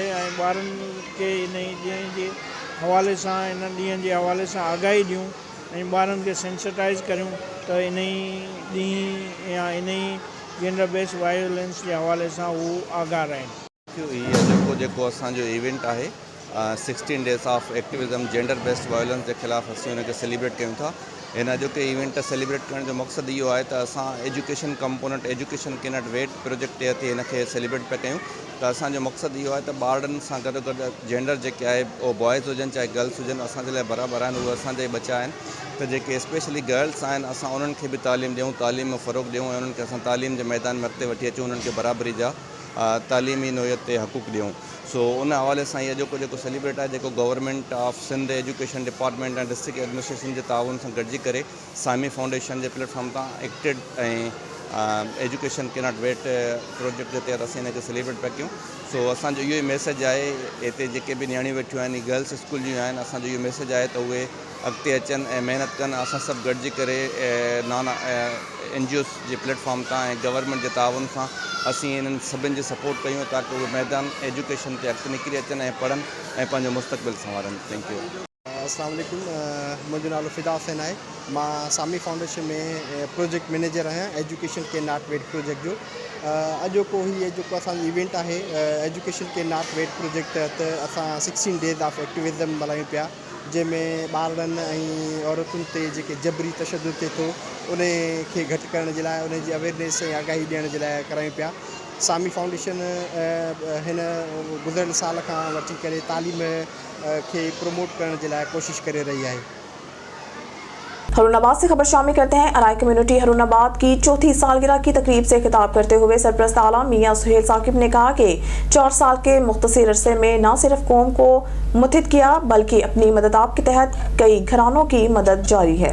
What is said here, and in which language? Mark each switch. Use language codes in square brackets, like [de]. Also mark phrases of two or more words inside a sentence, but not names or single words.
[sd] ऐं ॿारनि खे इन ॾींहं जे हवाले सां इन ॾींहं जे हवाले सां आगाही ॾियूं ऐं ॿारनि खे सेंसिटाइज़ करियूं त इन ई ॾींहुं या इन ई [en] gender based violence [sd] जे हवाले सां उहो आगाह रहनि। इहो जेको असांजो इवेंट आहे 16 डेज़ ऑफ एक्टिविज़म [en] gender based violence [sd] के ख़िलाफ़ असीं हुनखे सेलिब्रेट कयूं था। हिन जो के इवेंट सेलिब्रेट करण जो मक़सदु इहो आहे त असां [en] education component Education Cannot Wait project [sd] जे हथे हिनखे सेलिब्रेट पिया कयूं। त असांजो मक़सदु इहो आहे त ॿारनि सां गॾु गॾु जेंडर जेके आहे उहो बॉयज़ हुजनि चाहे गर्ल्स हुजनि असांजे लाइ बराबरि आहिनि, उहे असांजा ई बचा आहिनि। त जेके स्पेशली गर्ल्स आहिनि असां उन्हनि खे बि तालीम ॾियूं, तालीम में फ़रोग़ ॾियूं ऐं उन्हनि खे असां तालीम जे मैदान में अॻिते वठी अचूं, उन्हनि खे बराबरी जा तालीमी नोयत ते हक़ूक़ ॾियूं। सो उन हवाले सां इहो जेको सेलिब्रेट आहे जेको [en] Government of Sindh Education Department [sd] ऐं [en] district administration [sd] जे ताउन सां गॾिजी करे सामी फाउंडेशन जे प्लेटफॉर्म तां एक्टेड ऐं [en] Education Cannot Wait project [sd] जे तहत असीं हिनखे सेलिब्रेट पिया कयूं। सो असांजो इहो ई मैसेज आहे, हिते जेके बि नियाणियूं वेठियूं आहिनि, [en] girls school [sd] जूं आहिनि, असांजो इहो मैसेज आहे त उहे अॻिते अचनि ऐं महिनत कनि। असां सभु गॾिजी करे नाना NGOs जे प्लेटफॉर्म तां ऐं गवर्नमेंट जे ताउन सां असीं इन्हनि सभिनि जी सपोर्ट कयूं ताकी उहे मैदान एजुकेशन ते अॻिते निकिरी अचनि ऐं पढ़नि ऐं पंहिंजो मुस्तक़बिल संवारनि। [en] thank you. [ar] السلام عليكم, [sd] मुंहिंजो नालो फ़िदा हुसैन आहे। मां सामी फाउंडेशन में [en] project manager [sd] आहियां [en] Education Cannot Wait project [sd] जो। अॼोको हीअ जेको असांजो इवेंट आहे [en] Education Cannot Wait project [sd] तहत असां 16 डेज़ ऑफ एक्टिविज़म मल्हायूं पिया, जंहिंमें ॿारनि ऐं औरतुनि ते जेके जबरी तशद्दुद थिए थो उन खे घटि करण जे लाइ, उन जी अवेयरनेस ऐं आगाही ॾियण जे लाइ करायूं पिया। सामी फाउंडेशन हिन गुज़िरियल साल खां वठी करे तालीम खे प्रमोट करण जे लाइ कोशिश करे रही है। [ur] ہارون آباد سے خبر شامل کرتے ہیں۔ ارائی کمیونٹی ہارون آباد کی چوتھی سالگرہ کی تقریب سے خطاب کرتے ہوئے سرپرست اعلیٰ میاں سہیل ثاقب نے کہا کہ 4 سال کے مختصر عرصے میں نہ صرف قوم کو متحد کیا بلکہ اپنی مدداب کے تحت کئی گھرانوں کی مدد جاری ہے.